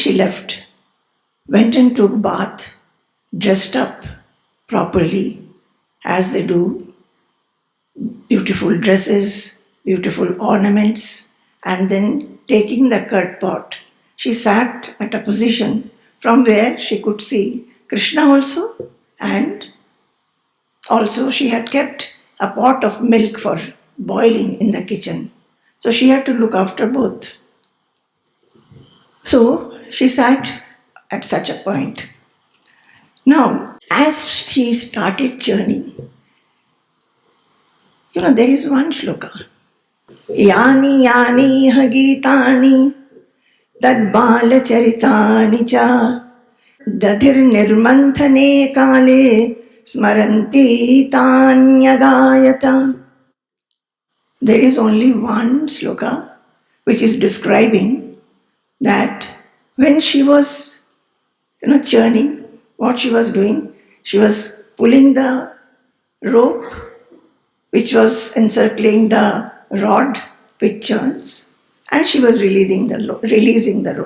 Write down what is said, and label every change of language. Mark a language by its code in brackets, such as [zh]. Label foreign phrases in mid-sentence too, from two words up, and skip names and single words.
[en] she left, went and took bath, dressed up properly as they do, beautiful dresses, beautiful ornaments, and then taking the curd pot, she sat at a position from where she could see Krishna also, and also she had kept a pot of milk for boiling in the kitchen. So she had to look after both. So she sat at such a point. Now, as she started churning, there is one shloka. [sa] यानि यानि हगितानि तद् बाल चरितानि च दधिर् निर्मन्थने काले स्मरन्ति तन्यगायत. [en] There is only one shloka which is describing that when she was churning, what she was doing, she was pulling the rope which was encircling the rod with churns, and she was releasing the rope.